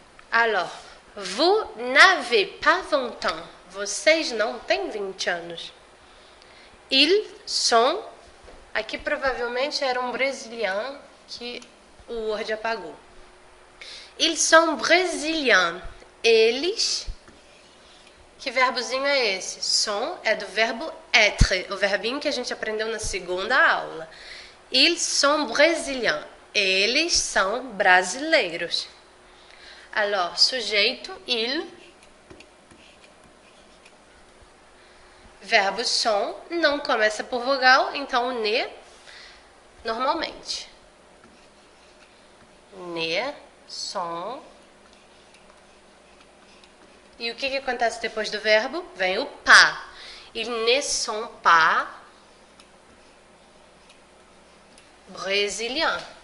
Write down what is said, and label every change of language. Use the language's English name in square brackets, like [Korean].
[French] Alors, vous n'avez pas 20 ans. [Portuguese] Vocês não têm 20 anos. [French] Ils sont. [Portuguese] Aqui provavelmente era um brasiliano que o Word apagou. [French] Ils sont brésiliens. [Portuguese] Eles. Que verbozinho é esse? Sont é do verbo être, o verbinho que a gente aprendeu na segunda aula. [French] Ils sont brésiliens. [Portuguese] Eles são brasileiros. [French] Alors, sujeito, il. [Portuguese] Verbo sont não começa por vogal, então ne, normalmente. [French] Ne, sont. [Portuguese] E o que acontece depois do verbo? Vem o pas. [French] Ils ne sont pas brésiliens.